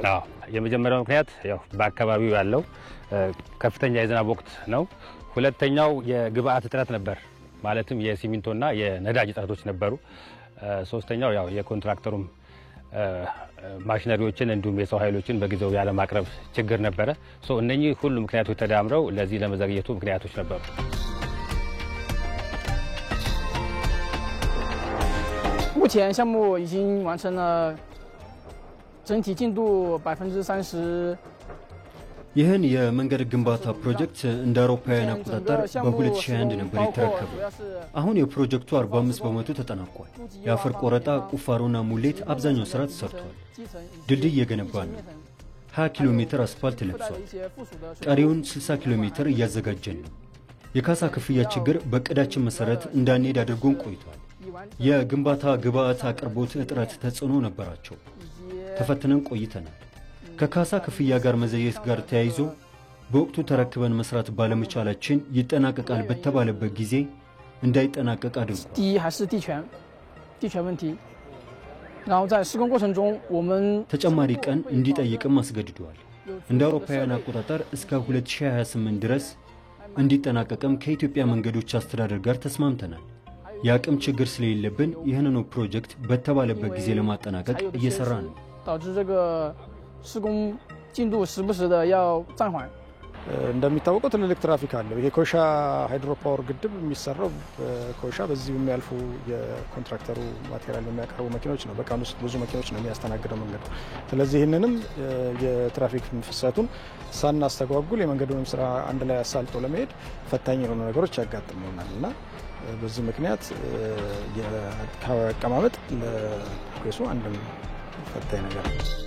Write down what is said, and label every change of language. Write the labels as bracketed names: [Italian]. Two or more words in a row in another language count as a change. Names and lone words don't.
[Amharic] የመጀመሪያው ምክንያት ያው በአካባቢው ያለው ከፍተኛ የዝናብ ወቅት ነው። ሁለተኛው የግብአት እጥረት ነበር። ማለትም የሲሚንቶና የነዳጅ እጥረቶች ነበሩ። ሶስተኛው ያው የኮንትራክተሩም ማሽነሪዎችን እንዲሁም የሰው ኃይሎችን በጊዜው ያለ ማቅረብ ችግር ነበረ። እነኚህ ሁሉ ምክንያቶች ተዳምረው ለዚህ ለመዘግየቱ ምክንያቶች ነበሩ። [Chinese] 目前项目已经完成了整体进度30%。 [Amharic] ይህን የመንገድ ግንባታ ፕሮጀክት እንደ አውሮፓውያን አቆጣጠር በ2021 ነበር የተረከበው። አሁን የፕሮጀክቱ 45 በመቶ ተጠናቋል። የአፈር ቆረጣ፣ ቁፋሮና ሙሌት አብዛኛው ስራ ተሰርቷል። ድልድይ እየገነባን ነው። 20 ኪሎ ሜትር አስፋልት ለብሷል። ቀሪውን 60 ኪሎ ሜትር እያዘጋጀን ነው። የካሳ ክፍያ ችግር በእቅዳችን መሰረት እንዳንሄድ አድርጎን ቆይቷል። የግንባታ ግብአት አቅርቦት እጥረት ተጽዕኖ ነበራቸው። ተፈትነን ቆይተናል። ከካሳ ክፍያ ጋር መዘየት ጋር ተያይዞ በወቅቱ ተረክበን መስራት ባለመቻላችን ይጠናቀቃል በተባለበት ጊዜ እንዳይጠናቀቅ አድርጓል። [Chinese] 第一还是地权问题。然后在施工过程中我们 [Amharic] ተጨማሪ ቀን እንዲጠይቅም አስገድዷል። እንደ አውሮፓውያን አቆጣጠር እስከ 2028 ድረስ እንዲጠናቀቅም ከኢትዮጵያ መንገዶች አስተዳደር ጋር ተስማምተናል። የአቅም ችግር ስለሌለብን ይህንኑ ፕሮጀክት በተባለበት ጊዜ ለማጠናቀቅ እየሰራን ነው። [Chinese] 导致这个施工进度时不时的要暂缓。 [Amharic] እንደሚታወቀው ትልልቅ ትራፊክ አለው። ይሄ ኮይሻ [English] hydro power [Amharic] ግድብ የሚሰራው ኮይሻ በዚህ የሚያልፉ የኮንትራክተሩ ማቴሪያል የሚያቀርቡ መኪኖች ነው። በቀን ውስጥ ብዙ መኪኖች ነው የሚያስተናግደው መንገዱ። ስለዚህ ይህንንም የትራፊክ ፍሰቱን ሳናስተጓጉል የመንገዱንም ስራ አንድ ላይ አሳልጦ ለመሄድ ፈታኝ የሆኑ ነገሮች ያጋጥሙናል እና በዚህ ምክንያት የአቀማመጥ ለፕሮግሬሱ አንድም ፈታኝ ነገር ነው።